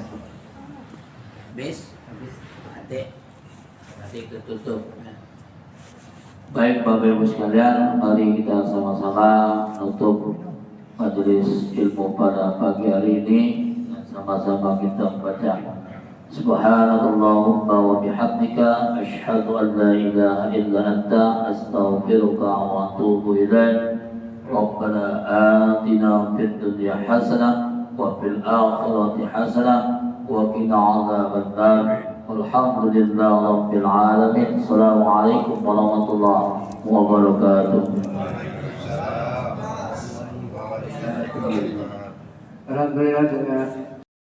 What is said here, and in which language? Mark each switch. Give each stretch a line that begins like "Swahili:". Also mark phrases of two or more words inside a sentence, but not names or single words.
Indonesian: Habis? Nanti ketutup. Baik Bapak Ibu sekalian, mari kita sama-sama menutup majelis ilmu pada pagi hari ini dan sama-sama kita membaca
Arabic: سبحانك اللهم وبحمدك أشهد أن لا إله إلا أنت أستغفرك وأتوب إليك. ربنا آتنا في الدنيا حسنة وفي الآخرة حسنة وقنا عذاب النار. الحمد لله رب العالمين. السلام عليكم ورحمة الله وبركاته.
Indonesian: Alhamdulillah dengan